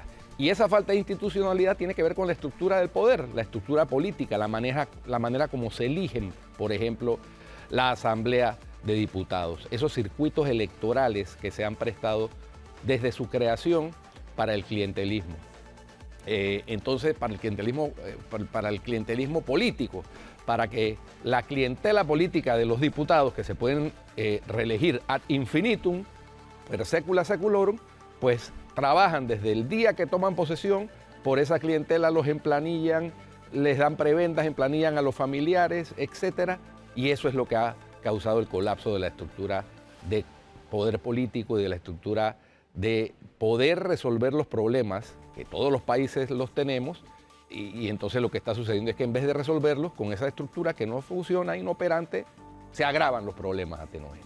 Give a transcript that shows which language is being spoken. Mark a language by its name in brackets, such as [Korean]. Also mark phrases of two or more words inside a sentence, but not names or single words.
[Spanish] Y esa falta de institucionalidad tiene que ver con la estructura del poder, la estructura política, la manera como se eligen, por ejemplo, la Asamblea de Diputados, esos circuitos electorales que se han prestado desde su creación para el clientelismo. Entonces, para el clientelismo político, para que la clientela política de los diputados que se pueden reelegir [Latin] ad infinitum, per secula seculorum, [Spanish] pues trabajan desde el día que toman posesión por esa clientela, los emplanillan, les dan prebendas, emplanillan a los familiares, etcétera, y eso es lo que ha causado el colapso de la estructura de poder político y de la estructura de poder resolver los problemas, que todos los países los tenemos, y entonces lo que está sucediendo es que en vez de resolverlos con esa estructura que no funciona, inoperante, se agravan los problemas atenógenos.